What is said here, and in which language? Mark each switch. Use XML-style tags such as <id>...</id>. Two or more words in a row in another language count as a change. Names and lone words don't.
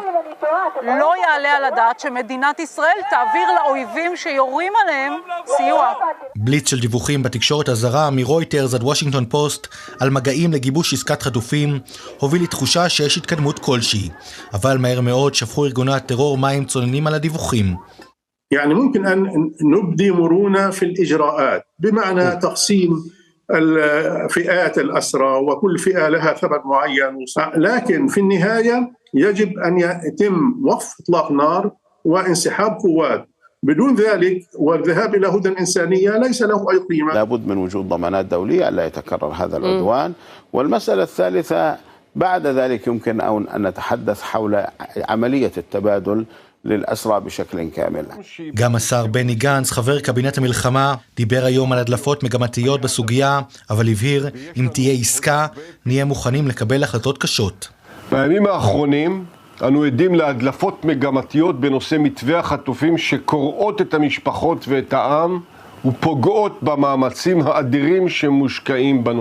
<he>לא יעלה על הדעת שמדינת ישראל תעביר לאויבים שיורים עליהם סיוע. בליץ של דיווחים בתקשורת הזרה מרויטרס עד וושינגטון פוסט על מגעים לגיבוש עסקת חטופים הוביל לתחושה שיש התקדמות כלשהי, אבל מהר מאוד שפכו ארגוני הטרור מים צוננים על הדיווחים.</he> <ar>يعني ممكن أن نبدي مرونة في الإجراءات بمعنى تقسيم الفئات الأسرى وكل فئة لها ثمن معين، لكن في النهاية يجب أن يتم وقف إطلاق نار وانسحاب قوات. بدون ذلك والذهاب إلى هدنة إنسانية ليس له أي قيمة. لابد من وجود ضمانات دولية لا يتكرر هذا العدوان. والمسألة الثالثة بعد ذلك يمكن أن نتحدث حول عملية التبادل للأسرى بشكل كامل.</ar> <he>גם השר בני גנץ, חבר קבינט המלחמה, דיבר היום על הדלפות מגמתיות בסוגיה, אבל הבהיר, אם תהיה עסקה, נהיה מוכנים לקבל החלטות קשות. בימים האחרונים אנו עדים להדלפות מגמתיות בנושא מתווה החטופים שקוראות את המשפחות ואת העם ופוגעות במאמצים האדירים שמושקעים בנושא.</he>